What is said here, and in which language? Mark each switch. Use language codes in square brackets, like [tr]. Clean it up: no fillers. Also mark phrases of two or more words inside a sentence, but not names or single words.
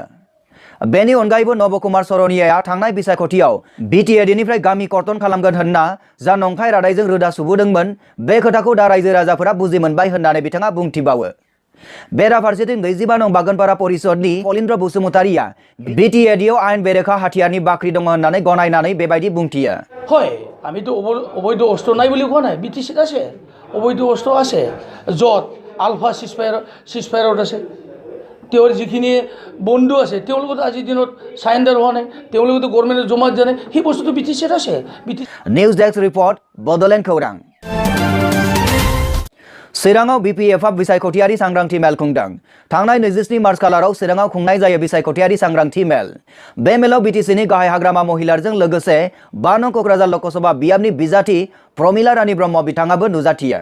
[brx] बेनि अनगायैबो नबकुमार सरनियाया थांनाय बिसायख'थियाव बिटिएडिनिफ्राय गामि कर्तन खालामगोन होनना जा नंखाय रादायजों रोदा सुबुदोंमोन बे खोथाखौ दा रायजो राजाफोरा बुजि मोनबाय होननानै बिथाङा बुंथिबावो। बेराफारसेथिं 25 नं बागोनपारा परिषदनि फलिन्द्र बसुमतारिया बिटिएडिआव आयेन बेरेखा हाथियारनि बाख्रि दङ होननानै गनायनानै बेबायदि बुंथियो। [as] হয় আমিতো অবৈধ অস্ত্র নাই বুলি কোৱা নাই। বিটিচিত আছে অবৈধ অস্ত্র আছে য'ত আলফা চিজফায়াৰত আছে। তেওঁৰ যিখিনি বন্ধু আছে তেওঁলোকতো আজিৰ দিনত চাৰেণ্ডাৰ হোৱা নাই, তেওঁলোকেতো গভৰ্ণমেণ্টে জমা দিয়া নাই, সেই বস্তুটো বিটিচিত আছে। [en] news desk report বড'লেণ্ড খৌৰাং। [brx] चिराङाव बिपिएफआ बिसायख'थियारि सांग्रांथि मेल खुंदों। थांनाय 27 मार्च खालाराव चिराङाव खुंनाय जायो बिसायख'थियारि सांग्रांथि मेल। बे मेलाव बिटिसिनि गाहाय हाग्रामा महिलारजों लोगोसे 5 नं क'क्राझार लकसभा बियाबनि बिजाथि प्रमिला रानी ब्रह्म बिथाङाबो नुजाथियो।